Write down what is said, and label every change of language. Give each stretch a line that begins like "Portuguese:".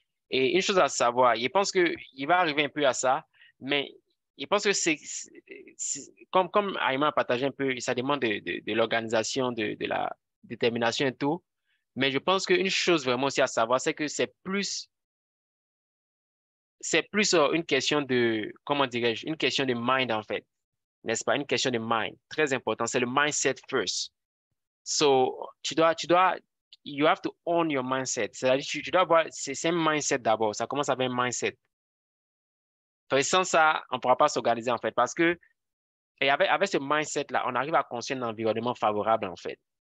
French: Et une chose à savoir, je pense qu'il va arriver un peu à ça, mais je pense que comme Ayman a partagé un peu, ça demande de l'organisation, de la détermination et tout. Mais je pense qu'une chose vraiment aussi à savoir, c'est que c'est plus une question de, comment dirais-je, une question de mind en fait, n'est-ce pas? Une question de mind. Très important, c'est le mindset first.
English: So, you have to own your mindset.
French: C'est-à-dire, tu dois avoir, c'est un mindset d'abord. Ça commence avec un mindset. Sans ça, on ne pourra pas s'organiser, en fait, parce que, et avec ce mindset-là, on arrive à construire un environnement favorable, en fait.